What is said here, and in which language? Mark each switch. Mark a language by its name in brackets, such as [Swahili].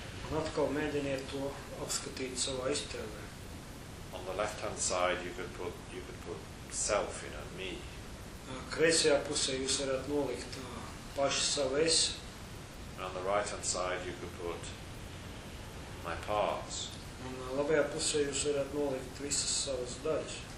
[Latvian] Un atkal mēģiniet to apskatīt savā iztēlē. [English] On the left-hand side, you could put self, you know, me. [Latvian] Kreisajā pusē jūs varat nolikt pašu savu es. [English] And on the right-hand side, you could put my parts. [Latvian] Un labajā pusē jūs varat nolikt visas savas daļas.